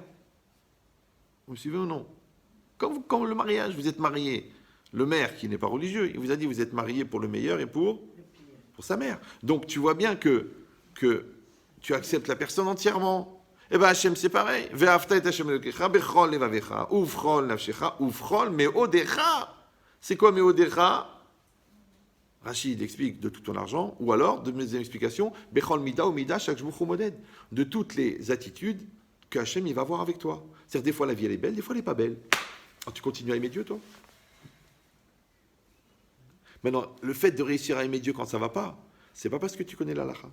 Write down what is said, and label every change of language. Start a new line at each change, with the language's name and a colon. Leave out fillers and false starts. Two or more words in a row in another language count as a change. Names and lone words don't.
French: Vous me suivez ou non? Comme le mariage, vous êtes marié. Le maire, qui n'est pas religieux, il vous a dit, vous êtes marié pour le meilleur et pour sa mère. Donc tu vois bien que tu acceptes la personne entièrement. Eh bien Hachem c'est pareil.
Hebrew: ואהבת את השם אלוקיך בכל לבבך ובכל נפשך ובכל מאודך.
French: C'est quoi meodecha? Rachid explique de tout ton argent, ou alors, de mes explications,
Hebrew: בכל מידה
French: ou mida chaque jour moded, de toutes les attitudes que Hachem il va voir avec toi. C'est-à-dire des fois la vie elle est belle, des fois elle n'est pas belle. Alors tu continues à aimer Dieu toi? Maintenant, le fait de réussir à aimer Dieu quand ça ne va pas, c'est pas parce que tu connais l'halakha.